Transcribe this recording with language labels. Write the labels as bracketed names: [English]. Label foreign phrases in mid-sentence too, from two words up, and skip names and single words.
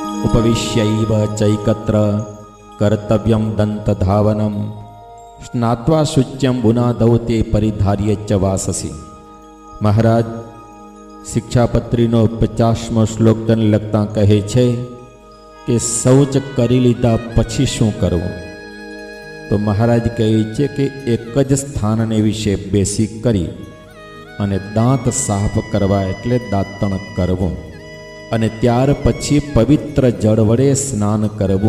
[Sanskrit] उपविश्यैव चैकत्र कर्तव्यं दन्तधावनं स्नात्वा शुच्यं बुनादौ ते परिधार्य च वाससि। [Gujarati] મહારાજ શિક્ષાપત્રીનો 50મો શ્લોક તને લખતા કહે છે કે શૌચ કરી લીધા પછી શું કરવું? તો મહારાજ કહે છે કે એક જ સ્થાનને વિશે બેસી કરી અને દાંત સાફ કરવા એટલે દાંતણ કરવું, અને ત્યાર પછી પવિત્ર જળ વડે સ્નાન કરવું.